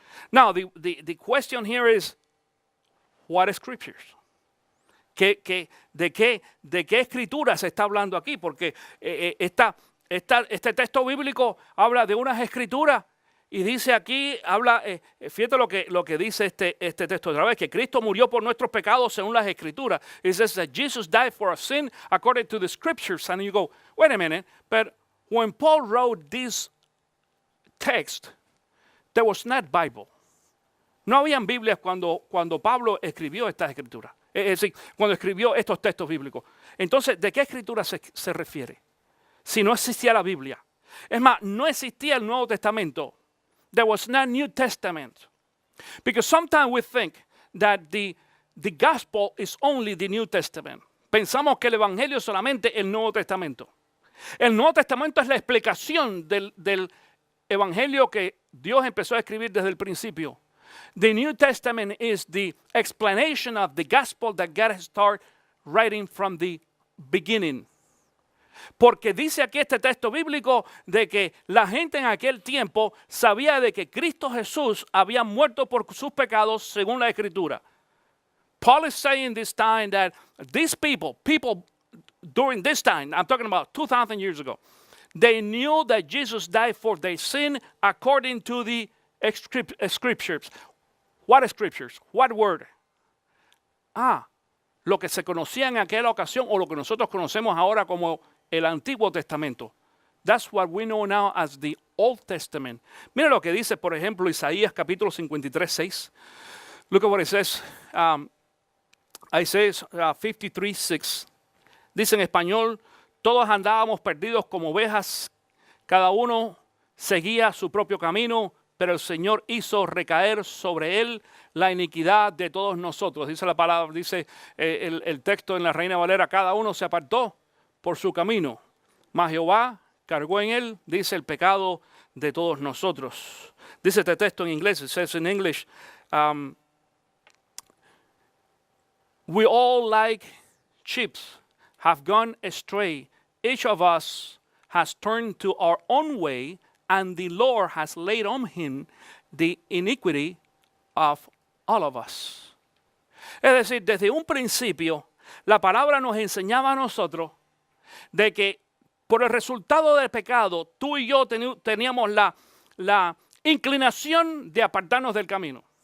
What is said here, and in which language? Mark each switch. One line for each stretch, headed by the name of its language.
English: Now, the question here is, what Scriptures?
Spanish: ¿De qué escritura se está hablando aquí? Porque este texto bíblico habla de unas escrituras y dice aquí, fíjate lo que dice este texto otra vez, que Cristo murió por nuestros pecados según las escrituras.
English: It says that Jesus died for our sin according to the Scriptures. And you go, wait a minute, but when Paul wrote this text, there was not Bible.
Spanish: No habían Biblias cuando Pablo escribió estas escrituras. Es decir, cuando escribió estos textos bíblicos. Entonces, ¿de qué escritura se refiere? Si no existía la Biblia. Es más, no existía el Nuevo Testamento.
English: There was no New Testament. Because sometimes we think that the gospel is only the New Testament.
Spanish: Pensamos que el evangelio es solamente el Nuevo Testamento. El Nuevo Testamento es la explicación del evangelio que Dios empezó a escribir desde el principio.
English: The New Testament is the explanation of the gospel that God started writing from the beginning.
Spanish: Porque dice aquí este texto bíblico de que la gente en aquel tiempo sabía de que Cristo Jesús había muerto por sus pecados según la Escritura.
English: Paul is saying this time that these people during this time, I'm talking about 2,000 years ago, they knew that Jesus died for their sin according to the scriptures. What scriptures? What word?
Spanish: Lo que se conocía en aquella ocasión o lo que nosotros conocemos ahora como el Antiguo Testamento.
English: That's what we know now as the Old Testament.
Spanish: Mira lo que dice, por ejemplo, Isaías capítulo 53:6.
English: Look at what it says.
Spanish: Isaiah 53:6. Dice en español, todos andábamos perdidos como ovejas, cada uno seguía su propio camino, pero el Señor hizo recaer sobre él la iniquidad de todos nosotros. Dice la palabra, dice el texto en la Reina Valera, cada uno se apartó por su camino, mas Jehová cargó en él, dice, el pecado de todos nosotros. Dice este texto en inglés,
English: it says in English, we all like sheep have gone astray. Each of us has turned to our own way, and the Lord has laid on him the iniquity of all of us.
Spanish: Es decir, desde un principio, la palabra nos enseñaba a nosotros de que por el resultado del pecado, tú y yo teníamos la inclinación de apartarnos del camino.